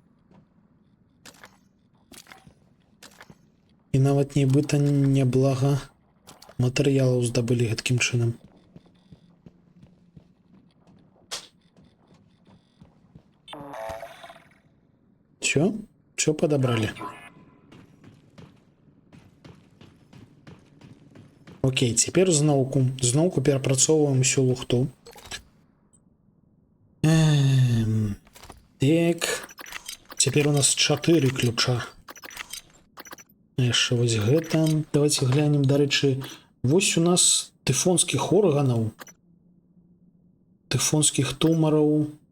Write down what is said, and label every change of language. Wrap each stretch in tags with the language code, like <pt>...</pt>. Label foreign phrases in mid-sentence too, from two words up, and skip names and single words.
<be>І нават нібыта няблага матэрыялаў здабылі гэткім чынам.</be> <ru>Всё подобрали.</ru> <be>Окей, теперь зноўку перапрацоўваем усю лухту. Так.</be> <ru>Теперь у нас 4 ключа.</ru> <be>Яшчэ вось гэта.</be> <ru>Давайте глянем,</ru> <be>дарэчы, вось у нас тыфонскіх органаў, тыфонскіх тумараў.</be>